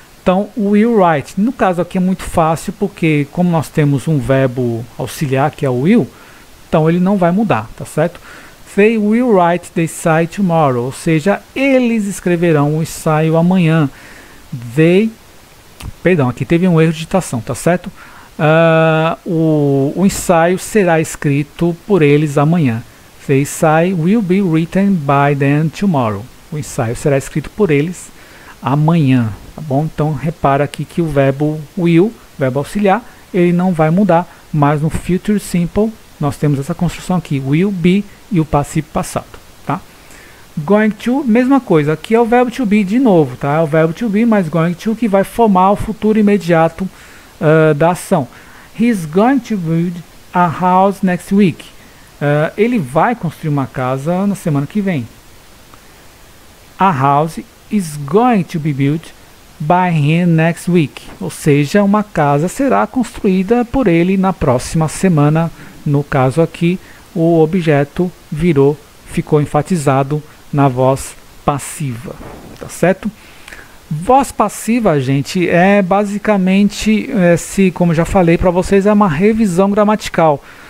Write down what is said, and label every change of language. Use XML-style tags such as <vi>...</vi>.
<pt>Então, will write. No caso aqui é muito fácil, porque como nós temos um verbo auxiliar, que é o will, então ele não vai mudar, tá certo?</pt> <en>They will write the essay tomorrow,</en> <pt>ou seja, eles escreverão o ensaio amanhã. Aqui teve um erro de digitação, tá certo? O ensaio será escrito por eles amanhã.</pt> <en>The essay will be written by them tomorrow.</en> <pt>O ensaio será escrito por eles amanhã, tá bom? Então repara aqui que o verbo will, verbo auxiliar, ele não vai mudar, mas no future simple nós temos essa construção aqui, will be e o passivo passado, tá? Going to, mesma coisa, aqui é o verbo to be de novo, tá? É o verbo to be mais going to que vai formar o futuro imediato da ação.</pt> <en>He's going to build a house next week.</en> <pt>Ele vai construir uma casa na semana que vem.</pt> <en>A house is going to be built by him next week.</en> <pt>Ou seja, uma casa será construída por ele na próxima semana. No caso aqui, o objeto ficou enfatizado na voz passiva, tá certo? Voz passiva, gente, é basicamente, como já falei para vocês, é uma revisão gramatical.</pt>